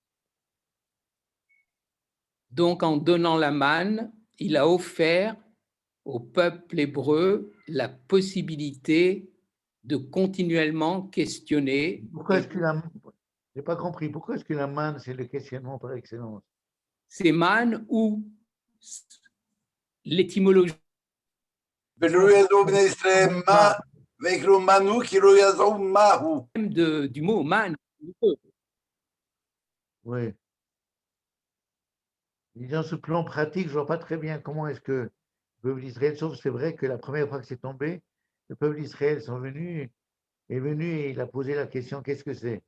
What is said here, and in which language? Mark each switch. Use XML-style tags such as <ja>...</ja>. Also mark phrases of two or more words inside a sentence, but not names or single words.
<fr>Donc, en donnant la manne, il a offert au peuple hébreu la possibilité de continuellement questionner. Pourquoi est-ce que la... J'ai pas compris. Pourquoi est-ce que la manne, c'est le questionnement par excellence? C'est man ou l'étymologie</fr> <he>ולא ידעו בני ישראל מה, ויקראו מנו כי לא ידעו מהו.</he> <fr>du mot man. Oui. Et dans ce plan pratique, je vois pas très bien comment est-ce que le peuple d'Israël, sauf c'est vrai que la première fois que c'est tombé, le peuple d'Israël est venu et il a posé la question, qu'est-ce que c'est?</fr>